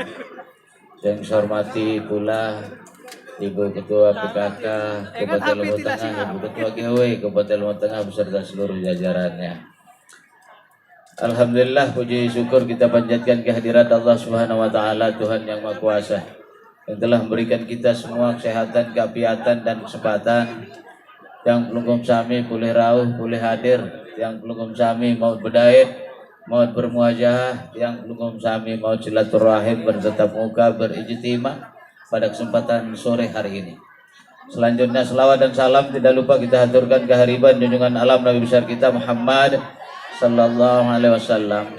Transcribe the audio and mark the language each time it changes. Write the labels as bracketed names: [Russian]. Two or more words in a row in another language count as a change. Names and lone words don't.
[Indonesian] Yang saya hormati pula Ibu Ketua PKK Kabupaten Lombok Tengah, Ibu Ketua GW Kabupaten Lombok Tengah beserta seluruh jajarannya. Alhamdulillah, puji syukur kita panjatkan kehadirat Allah [Arabic] Subhanahu wa taala, [Indonesian] Tuhan yang Maha Kuasa, yang telah memberikan kita semua kesehatan, keapiatan dan kesempatan. Yang [Sasak] pelungkum sami [Indonesian] boleh rauh, boleh hadir. Yang [Sasak] pelungkum sami [Indonesian] mau berdaid, mau bermuajah. Yang [Sasak] pelungkum sami [Indonesian] mau silaturahim, bertatap muka, berijtimah pada kesempatan sore hari ini. Selanjutnya selawat dan salam tidak lupa kita haturkan kehariban junjungan alam Nabi besar kita Muhammad [Arabic] sallallahu alaihi wasallam.